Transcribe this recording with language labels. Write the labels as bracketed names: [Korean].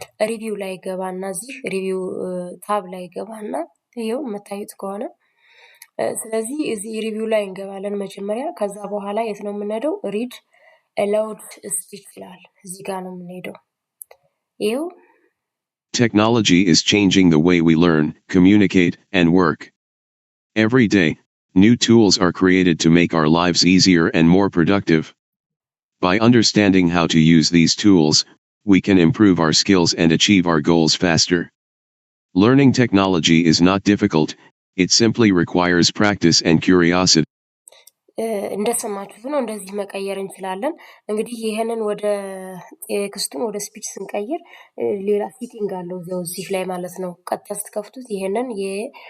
[Amharic] ሪቪው ላይ ገባና እዚህ ሪቪው ታብ ላይ ገባና ይሄው የምታዩት ከሆነ ስለዚህ እዚህ ሪቪው ላይ እንገባለን መጀመሪያ። ከዛ በኋላ የት ነው የምንሄደው? ሪድ አላውድ ስፒች ይላል። እዚህ ጋር ነው የምንሄደው። ይሄው [English] Technology is changing the way we learn, communicate, and work. Every day, new tools are created to make our lives easier and more productive. By understanding how to use these tools, we can improve our skills and achieve our goals faster. Learning technology is not difficult, it simply requires practice and curiosity. [Amharic] እንደሰማችሁት ነው እንደዚህ መቀየር እንችላለን። እንግዲህ ይሄንን ወደ ቴክስቱን ወደ ስፒች ስንቀይር ሌላ ሴቲንግ አለው እዚህ ላይ ማለት ነው። ቀጥታ ስትከፍቱት ይሄንን የሙዚቃ